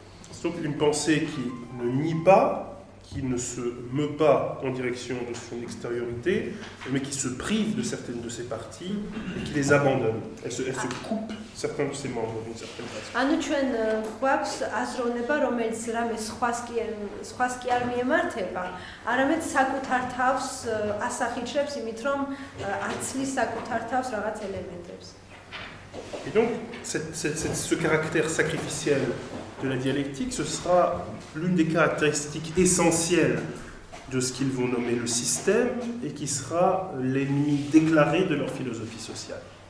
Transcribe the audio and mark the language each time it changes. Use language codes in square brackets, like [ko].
[fr] C'est donc une pensée qui ne nie pas, qui ne se meut pas en direction de son extériorité, mais qui se prive de certaines de ses parties et qui les abandonne. Elle se coupe certains de ses membres d'une certaine façon. [ka] ანუ ჩვენ გვაქვს აზროვნება, რომელიც რამე სხვას კი არ მიემართება, არამედ საკუთარ თავს ასახიჩრებს იმით, რომ აცლის საკუთარ თავს რაღაც ელემენტებს. [fr] Et donc, ce caractère sacrificiel de la dialectique, ce sera l'une des caractéristiques essentielles de ce qu'ils vont nommer le système et qui sera l'ennemi déclaré de leur philosophie sociale.